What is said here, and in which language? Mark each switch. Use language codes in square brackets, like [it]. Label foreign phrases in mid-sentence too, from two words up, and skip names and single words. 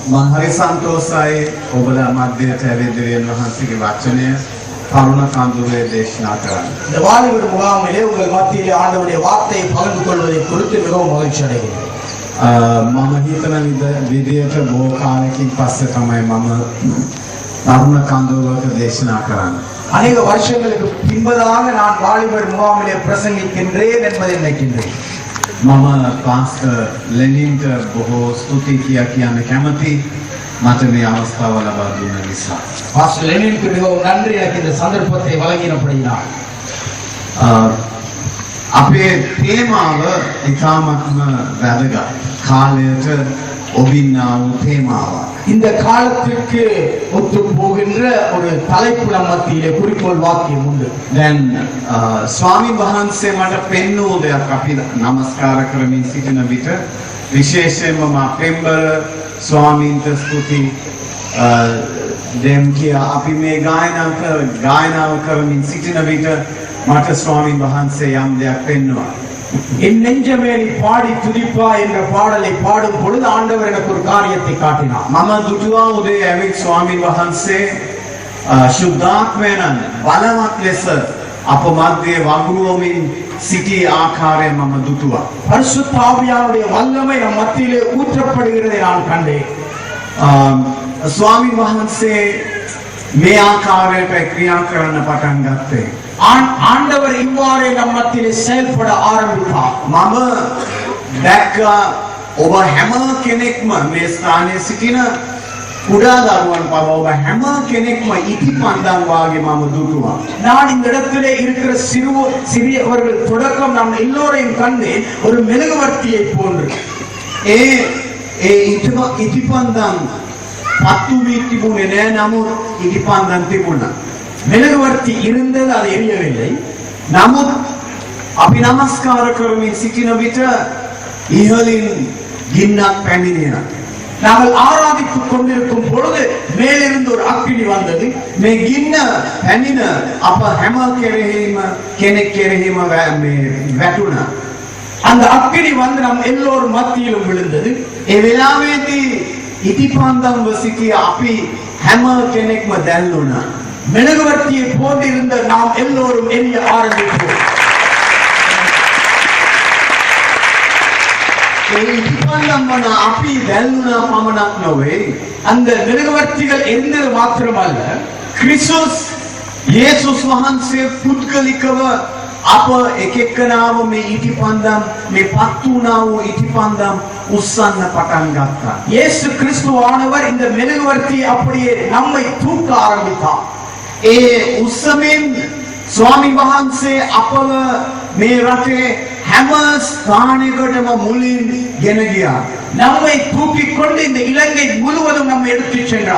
[si] මම හරි සන්තෝෂයි ඔබලා මැදට ඇවිදගෙන වහන්සේගේ වචනය කරුණ කඳුරේ දේශනා කරන්න. [ta] இந்த வாலிபர் முகாமிலே உங்கள் மத்தியிலே ஆண்டவருடைய வார்த்தையை பகிர்ந்து கொள்வதை குறித்து மிகவும் மகிழ்ச்சி அடைகிறேன். [si] මම හිතන විදියට බොහෝ කාලෙකින් පස්සේ තමයි මම කරුණ කඳුරක දේශනා කරන්නේ. [ta] அநேக வருஷங்களுக்கு பின்பதாக நான் வாலிபர் முகாமிலே பிரசங்கிக்கின்றேன் என்பதை நினைக்கின்றேன். [si] මම පාස්ටර් ලෙනින්ට බොහෝ ස්තුති කියන්න කැමති මට මේ අවස්ථාව ලබා දුන්න නිසා. [ta] பாஸ்டர் லெனினுக்கு மிகவும் நன்றி எனக்கு இந்த சந்தர்ப்பத்தை வழங்கினபடியால். [si] අපේ තේමාව ඉතාමත්ම වැදගත්. කාලයට ඔබින්නා වූ තේමාවක්. [ta] இந்த காலத்திற்கு ஒத்து போகின்ற ஒரு தலைப்பு நம்ம மத்தியிலே குறிக்கோள் வாக்கியம் உண்டு. [si] දැන් ස්වාමීන් වහන්සේ මට පෙන්වූ දෙයක් අපි නමස්කාර කරමින් සිටින විට විශේෂයෙන්ම මා පෙම්බර ස්වාමීන්ට ස්තුති දෙම් කියා අපි මේ ගායනාව කරමින් සිටින විට මට ස්වාමීන් වහන්සේ යම් දෙයක් පෙන්වුවා. [ta] என் நெஞ்சமே நீ பாடி துதிப்பா என்ற பாடலை பாடும் பொழுது ஆண்டவர் எனக்கு ஒரு காரியத்தை காட்டினார். [si] මම දුටුවා උදේ ඇවිත් ස්වාමීන් වහන්සේ ශුද්ධාත්මයෙන් බලවත් ලෙස අප මැදේ වගුරුවමින් සිටි ආකාරය මම දුටුවා. [ta] பரிசுத்த ஆவியானவருடைய வல்லமை நம் மத்தியிலே ஊற்றப்படுகிறதை நான் கண்டேன். [si] ස්වාමීන් වහන්සේ මේ ආකාරයට ක්‍රියා කරන්න පටන් ගත්තේ. [ta] ஆண்டவர் இவ்வாறே நம் மத்தியிலே செயல்பட ஆரம்பித்தார். [si] මම දැක්කා ඔබ හැම කෙනෙක්ම මේ ස්ථානයේ සිටින කුඩා දරුවන් පවා ඔබ හැම කෙනෙක්ම ඉටිපන්දම් වාගේ මම දුටුවා. [ta] நான் இந்த இடத்திலே இருக்கிற சிறியவர்கள் தொடக்கம் நாம் எல்லோரையும் கண்டு ஒரு மெழுகுவர்த்தியை போன்று. [si] ඒ ඉටිපන්දම් පත්තු වී තිබුණේ නෑ. නමුත් ඉටිපන්දම් තිබුණා. [ta] மெழுகுவர்த்தி இருந்தது, அது எரியவில்லை. [si] නමුත් අපි නමස්කාර කරමින් සිටින විට ඉහළින් ගින්නක් පැමිණියා. [ta] நாங்கள் ஆராதித்துக் கொண்டிருக்கும் பொழுது மேலிருந்து ஒரு அக்கினி வந்தது. [si] මේ ගින්න පැමිණ අප හැම කෙරෙහිම කෙනෙක් කෙරෙහිම වැටුණා. [ta] அந்த அக்கினி வந்து நம் எல்லோரும் மத்தியிலும் விழுந்தது. [si] ඒ වෙලාවේදී ඉටිපන්දම්ව සිටි අපි හැම කෙනෙක්ම දැල්ුණා. [ta] மெழுகுவர்த்தியை போன்றிருந்த நாம் எல்லோரும் எரிய ஆரம்பித்தோம். [si] අපි දැල්ුණා පමණක් නොවේ. [ta] அந்த மெழுகுவர்த்திகள் எரிந்தது மாத்திரமல்ல, [si] ක්‍රිස්තුස් යේසුස් වහන්සේ පුද්ගලිකව අප එක එක්කනාව මේ ඉටිපන්දම් මේ පත්තු වුණා වූ ඉටිපන්දම් උස්සන්න පටන් ගත්තා. [ta] இயேசு கிறிஸ்துவானவர் இந்த மெழுகுவர்த்தியை அப்படியே நம்மை தூக்க ஆரம்பித்தார். [si] ඒ උස්සමින් ස්වාමීන් වහන්සේ අපව මේ රටේ හැම ස්ථානයකටම මුලින් ගෙන ගියා. [ta] நம்மை தூக்கிக் கொண்டு இந்த இலங்கை முழுவதும் நம்ம எடுத்துச் சென்றார்.